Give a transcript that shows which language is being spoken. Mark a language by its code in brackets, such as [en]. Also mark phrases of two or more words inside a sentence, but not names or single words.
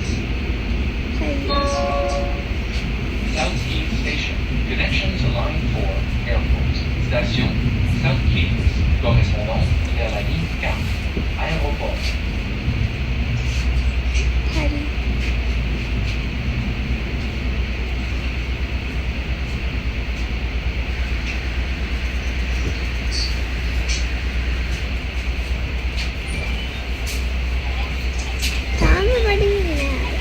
[en] South Key Station. Connection to Line 4, Airport. [fr] Station South Key, correspondant vers la ligne 4, Aéroport. [si] හරි. තාම වඩින්නේ නෑ.